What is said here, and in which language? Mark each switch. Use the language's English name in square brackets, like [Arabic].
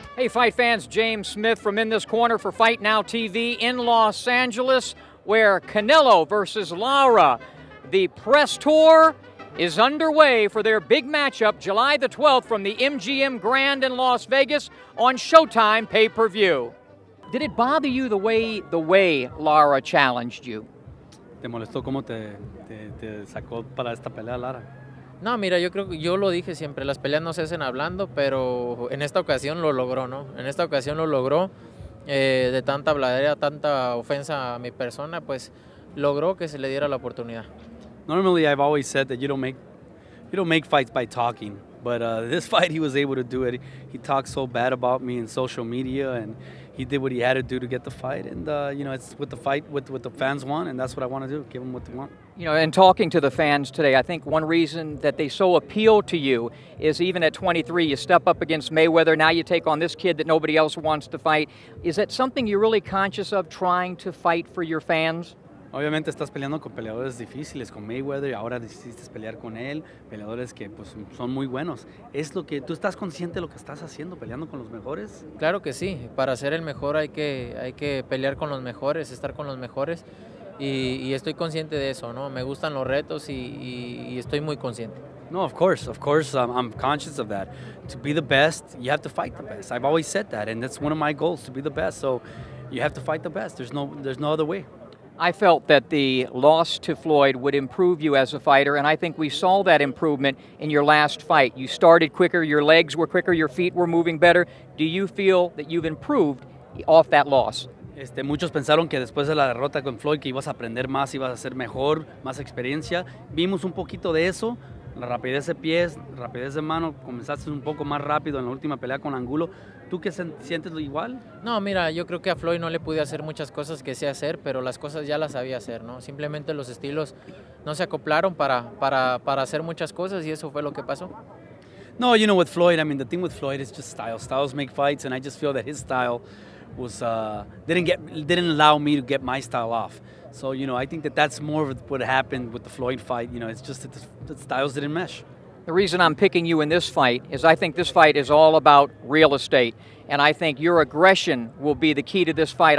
[English] fight fans, James Smith from In This Corner for Fight Now TV in Los Angeles, where Canelo versus Lara, the press tour, is underway for their big matchup July the 12th from the MGM Grand in Las Vegas on Showtime pay-per-view. Did it bother you the way Lara challenged you? [Spanish] ¿Te molestó cómo te sacó para esta pelea, Lara? No, mira, yo creo que yo lo dije siempre, las peleas no se hacen hablando, pero en esta ocasión lo logró, ¿no? En esta ocasión lo logró, de tanta habladera, tanta ofensa a mi persona, pues logró que se le diera la oportunidad. [English] Normally, I've always said that you don't make fights by talking, but this fight he was able to do it. He talked so bad about me in social media, and he did what he had to do to get the fight. And you know, it's with the fight what the fans want, and that's what I want to do. Give them what they want. You know, and talking to the fans today, I think one reason that they so appeal to you is even at 23, you step up against Mayweather. Now you take on this kid that nobody else wants to fight. Is that something you're really conscious of, trying to fight for your fans? [Spanish] Obviamente estás peleando con peleadores difíciles, con Mayweather, y ahora decidiste pelear con él, peleadores que pues, son muy buenos. ¿Es lo que tú estás consciente de lo que estás haciendo, peleando con los mejores? Claro que sí, para ser el mejor hay que pelear con los mejores, estar con los mejores, y estoy consciente de eso, ¿no? Me gustan los retos y estoy muy consciente. [English] No, of course, I'm conscious of that. To be the best, you have to fight the best. I've always said that, and that's one of my goals, to be the best. So you have to fight the best. There's no other way. I felt that the loss to Floyd would improve you as a fighter, and I think we saw that improvement in your last fight. You started quicker, your legs were quicker, your feet were moving better. Do you feel that you've improved off that loss? [Spanish] Muchos pensaron que después de la derrota con Floyd que ibas a aprender más, ibas a ser mejor, más experiencia. Vimos un poquito de eso, la rapidez de pies, rapidez de mano, comenzaste un poco más rápido en la última pelea con Angulo. ¿Tú qué sientes igual? No, mira, yo creo que a Floyd no le pude hacer muchas cosas que sé hacer, pero las cosas ya las sabía hacer, ¿no? Simplemente los estilos no se acoplaron para hacer muchas cosas y eso fue lo que pasó. [English] No, you know, with Floyd, I mean, the thing with Floyd is just style. Styles make fights, and I just feel that his style was didn't allow me to get my style off. So, you know, I think that's more of what happened with the Floyd fight. You know, it's just that the styles didn't mesh. The reason I'm picking you in this fight is I think this fight is all about real estate, and I think your aggression will be the key to this fight.